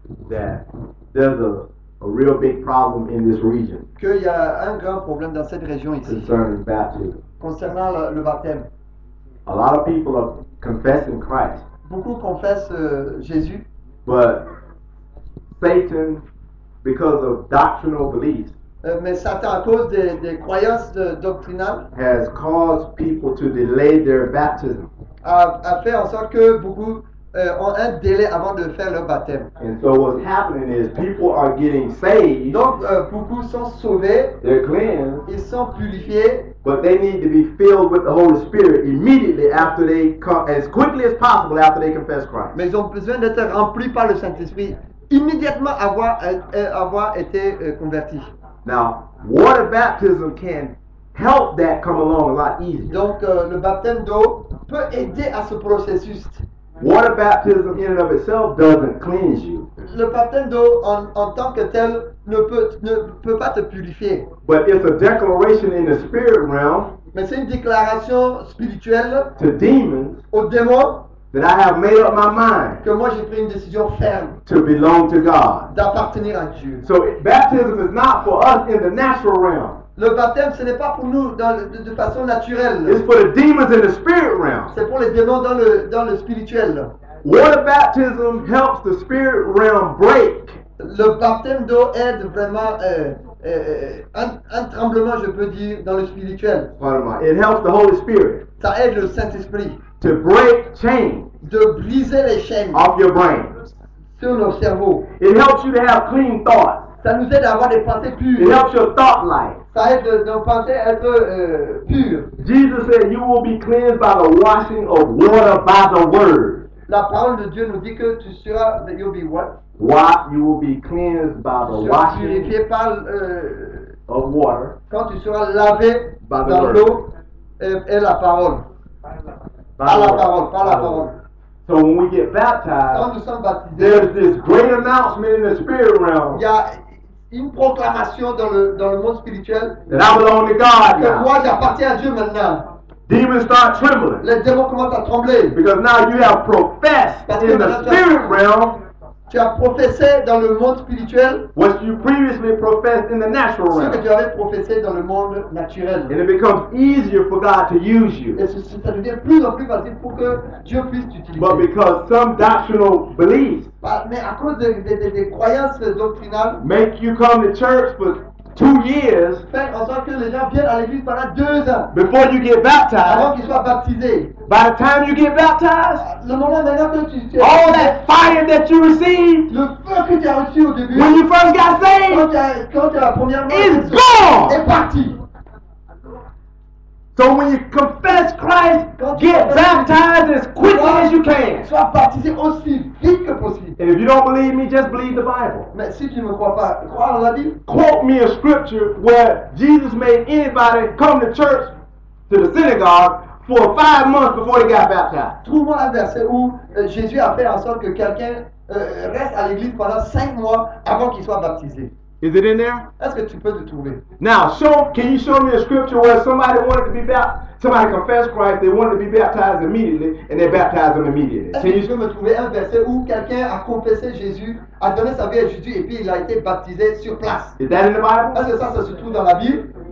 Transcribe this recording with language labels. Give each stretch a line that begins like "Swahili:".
English: that there's a real big problem in this region
French: qu'il y a un grand problème dans cette région ici,
English: concerning baptism.
French: concernant le baptême.
English: A lot of people are confessing Christ,
French: Beaucoup confessent Jésus,
English: but Satan, because of doctrinal beliefs,
French: mais Satan, à cause des croyances doctrinales,
English: has caused people to delay their baptism.
French: a fait en sorte que beaucoup ont un délai avant de faire leur baptême.
English: And so what's happening is people are getting saved,
French: Donc, beaucoup sont sauvés,
English: they're cleansed,
French: ils sont purifiés,
English: but they need to be filled with the Holy Spirit immediately after they come, as quickly as possible after they confess Christ.
French: mais ils ont besoin d'être remplis par le Saint-Esprit immédiatement avoir été convertis.
English: Now, water baptism can help that come along a lot easier.
French: Donc, le baptême d'eau peut aider à ce processus.
English: Water baptism in and of itself doesn't cleanse you,
French: Le baptême d'eau en tant que tel ne peut pas te purifier.
English: but it's a declaration in the spirit realm
French: Mais c'est une déclaration spirituelle
English: to demons
French: aux démons
English: that I have made up my mind
French: que moi j'ai pris une décision ferme
English: to belong to God.
French: d'appartenir à Dieu.
English: So baptism is not for us in the natural realm.
French: Le baptême, ce n'est pas pour nous de façon naturelle.
English: It's for the demons in the spirit realm.
French: C'est pour les démons dans le spirituel.
English: Water baptism helps the spirit realm break.
French: Le baptême d'eau aide vraiment un tremblement, je peux dire, dans le spirituel.
English: It helps the Holy Spirit
French: Ça aide le Saint-Esprit
English: to break chains
French: de briser les chaînes
English: off your brain.
French: sur nos cerveaux.
English: It helps you to have clean thoughts.
French: Ça nous aide à avoir des pensées
English: It
French: pures.
English: helps your thought life.
French: Ça aide nos pensées à être pures.
English: Jesus said you will be cleansed by the washing of water by the word.
French: La parole de Dieu nous dit que tu seras,
English: you'll be what? You will be cleansed by the
French: Tu seras
English: washing
French: purifié par,
English: of water
French: quand tu seras lavé
English: by the
French: dans
English: word.
French: l'eau et la parole.
English: By
French: Par
English: the
French: la
English: word.
French: parole, par la
English: By the
French: parole.
English: word. So when we get
French: Quand
English: baptized,
French: nous sommes baptisés,
English: there's this great announcement in the spirit realm
French: il y a une proclamation dans le monde spirituel
English: that I belong to God
French: que
English: now.
French: moi j'appartiens à Dieu maintenant.
English: Demons start trembling
French: Les démons commencent à trembler.
English: because now you have professed
French: Parce que
English: in the
French: maintenant,
English: spirit realm
French: Tu as professé dans le monde spirituel
English: what you previously professed in the natural
French: ce que
English: realm.
French: tu avais professé dans le monde naturel.
English: And it becomes easier for God to use you.
French: Et ça devient de plus en plus facile pour que Dieu puisse t'utiliser.
English: But because some doctrinal beliefs
French: Mais à cause des croyances doctrinales,
English: make you come to church for 2 years
French: fait en sorte que les gens viennent à l'église pendant 2 ans
English: before you get
French: avant
English: baptized,
French: qu'ils soient baptisés.
English: by the time you get baptized,
French: Le moment maintenant que tu
English: all that fire that you received
French: le feu que tu as reçu au début,
English: when you first got saved
French: quand tu as premièrement
English: is gone.
French: est parti.
English: So when you confess Christ, get baptized as quickly as you can.
French: Sois baptisé aussi vite que possible.
English: And if you don't believe me, just believe the Bible.
French: Mais si tu ne me crois pas, crois dans la Bible.
English: Quote me a scripture where Jesus made anybody come to church, to the synagogue, for 5 months before he got baptized.
French: Trouve-moi un verset où Jésus a fait en sorte que quelqu'un reste à l'église pendant 5 mois avant qu'il soit baptisé.
English: Is it in there?
French: Est-ce que tu peux le trouver?
English: Now, can you show me a scripture where somebody wanted to be baptized, somebody confessed Christ, they wanted to be baptized immediately, and they baptized them immediately?
French: Est-ce que tu peux me trouver un verset où quelqu'un a confessé Jésus, a donné sa vie à Jésus et puis il a été baptisé sur place?
English: Is that in the Bible?
French: Est-ce que ça se trouve dans la Bible?